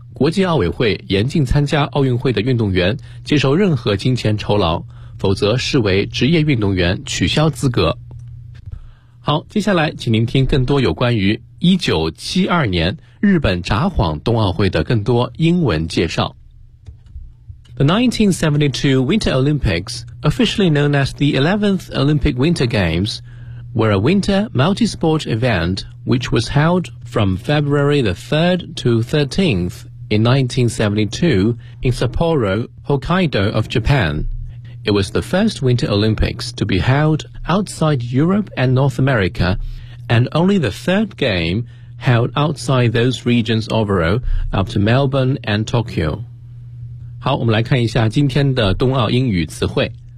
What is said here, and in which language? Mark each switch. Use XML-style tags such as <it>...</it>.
<zh>国际奥委会严禁参加奥运会的运动员接受任何金钱酬劳，否则视为职业运动员取消资格。好，接下来请您听更多有关于1972年日本札幌冬奥会的更多英文介绍。</zh> <en>The 1972 Winter Olympics, officially known as the 11th Olympic Winter Games, were a winter multi-sport event which was held from February the 3rd to 13th in 1972 in Sapporo, Hokkaido of Japan. It was the first Winter Olympics to be held outside Europe and North America, and only the third game held outside those regions overall after Melbourne and Tokyo.</en> <zh>好，我们来看一下今天的冬奥英语词汇。</zh>